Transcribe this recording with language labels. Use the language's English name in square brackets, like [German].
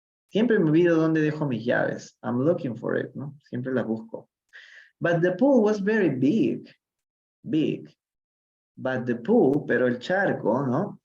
[Spanish] Siempre me olvido dónde dejo mis llaves. [English] I'm looking for it, [Spanish] ¿no? Siempre las busco. [English] But the pool was very big. Big. But the pool, [Spanish] pero el charco, ¿no?